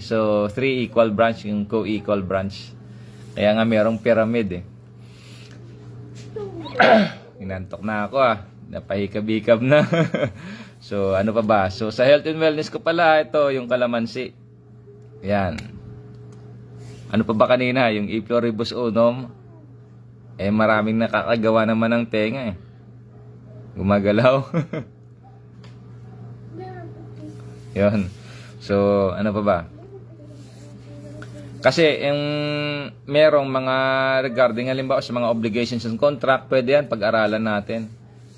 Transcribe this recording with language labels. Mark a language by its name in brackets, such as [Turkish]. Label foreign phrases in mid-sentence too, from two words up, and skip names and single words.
[Filipino] So, 3 [English] equal branch, [Filipino] yung co-equal branch. Kaya nga merong pyramid, Inantok na ako, napahikab-hikab na. So, ano pa ba? So, sa [English] health and wellness [Filipino] ko pala, ito, yung kalamansi. Yan. Ano pa ba kanina? Yung [Latin] E pluribus unum. [Filipino] Maraming nakakagawa naman ng tenga, Gumagalaw. Yun. So, ano pa ba? Kasi, yung merong mga regarding, halimbawa sa mga [English] obligations and contract, [Filipino] pwede yan, pag-aralan natin.